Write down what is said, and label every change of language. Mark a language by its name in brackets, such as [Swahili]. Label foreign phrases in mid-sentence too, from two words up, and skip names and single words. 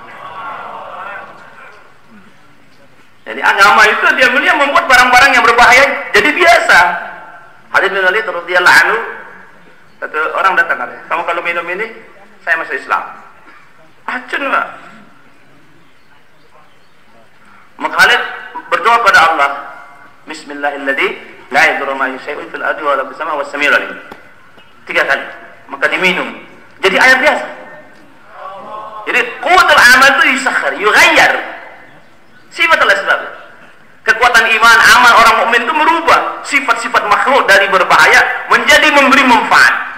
[Indonesian] Jadi agama itu dia mulia membuat barang-barang yang berbahaya jadi biasa. Khalid bin Walid [Arabic] رضي الله عنه, [Indonesian] satu orang datang katanya, kamu kalau minum ini, saya masuk Islam. Racun Pak. Maka Khalid berdoa pada Allah, [Arabic] بسم الله الذي لا يضر ما شيء في الأرض ولا في السماء والسميع العليم. [Indonesian] 3 kali, maka diminum. Jadi air biasa. Jadi [Arabic] قوة العمل [Indonesian] itu [Arabic] يسخر، يغير. صفة الأسباب. [Indonesian] Kekuatan iman, amal orang mukmin itu merubah sifat-sifat makhluk dari berbahaya menjadi memberi manfaat.